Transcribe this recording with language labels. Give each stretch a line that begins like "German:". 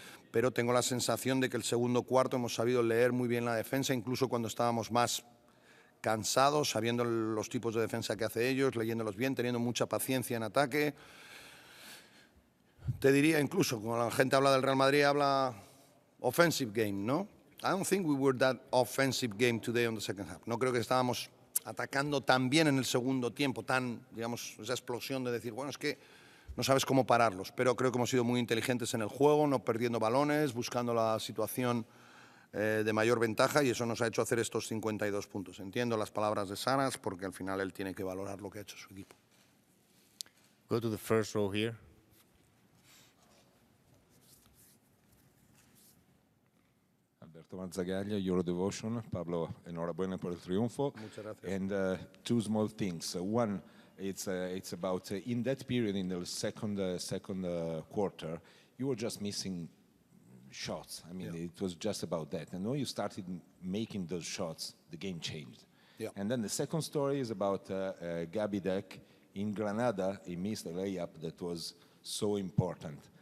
Spanish: Pero tengo la sensación de que el segundo cuarto hemos sabido leer muy bien la defensa, incluso cuando estábamos más cansados, sabiendo los tipos de defensa que hace ellos, leyéndolos bien, teniendo mucha paciencia en ataque. Te diría incluso, cuando la gente habla del Real Madrid, habla
English: offensive game,
Spanish: ¿no?
English: I don't think we were that offensive game today on the second half.
Spanish: No creo que estábamos atacando tan bien en el segundo tiempo, digamos, esa explosión de decir, bueno, es que no sabes cómo pararlos, pero creo que hemos sido muy inteligentes en el juego, no perdiendo balones, buscando la situación de mayor ventaja y eso nos ha hecho hacer estos 52 puntos. Entiendo las palabras de Saras porque al final él tiene que valorar lo que ha hecho su equipo.
English: Go to the first row here. Alberto Mazzagaglia, Eurodevotion.
Spanish: Pablo, enhorabuena por el triunfo. Muchas gracias.
English: And two small things. One, it's about in that period, in the second quarter, you were just missing shots. I mean, it was just about that. And when you started making those shots, the game changed. Yeah. And then the second story is about Gabi Deck. In Granada, he missed a layup that was so important.